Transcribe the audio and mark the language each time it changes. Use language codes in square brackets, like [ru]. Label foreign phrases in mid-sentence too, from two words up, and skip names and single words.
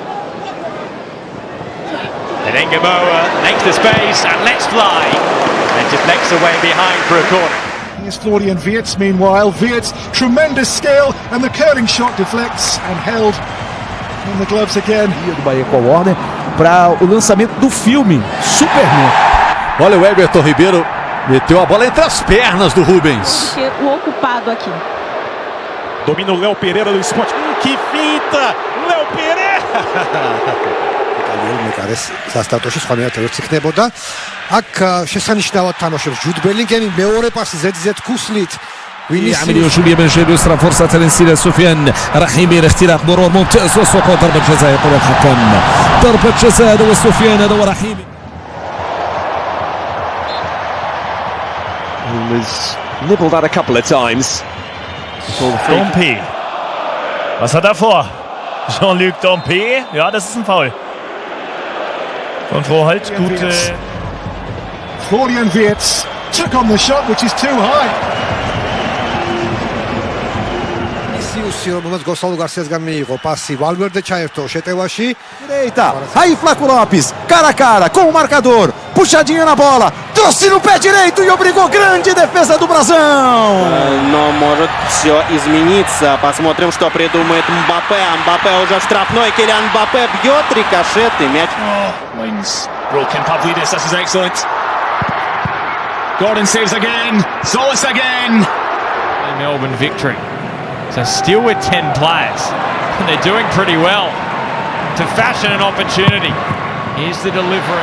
[en] And then Gamoa makes the space and lets fly and deflects away behind for a corner. Here's Florian Wirtz meanwhile. Wirtz, tremendous skill, and the curling shot deflects and held in the gloves again. [pt] Do Bahia com o Warner para o lançamento do filme Superman. Olha o Everton Ribeiro, meteu a bola entre as pernas do Rubens. O ocupado aqui. Domina o Léo Pereira do Sport. Que finta! Léo Pereira! [ka] სასტარტოში სხვა მეათერებს იქნებოდა. აქ შესანიშნავად თამაშობს ჯუდ ბელინგემი მეორე პასზე ზედ ქუსლით. [ar] يعمل شوية من جيد يسرى فرصة لنسيل سفيان رحيمي اختراق مرور ممتاز وسقوط ضربة جزاء يقول الحكم ضربة جزاء وسفيان هذا ورحيمي. [en] He was nibbled at a couple of times. [de] Dompe. Was hat er vor? Jean-Luc Dompe. Ja, das ist ein Foul. Kontrolle halt, gute. [en] Florian Wirtz took on the shot, which is too high. [ka] რომელმაც გოსალ გარსიასგან მიიღო პასი ვალვერდე ჩაერთო შეტევაში [pt] Direita, aí Flaco Lopes, cara a cara com o marcador, puxadinha na bola, trouxe no pé direito e obrigou, grande defesa do Brasão. [ru] Но может все измениться. Посмотрим, что придумает Мбаппе. Мбаппе уже в штрафной. Килиан Мбаппе бьет рикошет и мяч. [en] Wings. Broken Pavlidis, this is excellent. Gordon saves again. Solis again. Melbourne victory. So still with 10 players. And they're doing pretty well to fashion an opportunity. Here's the delivery.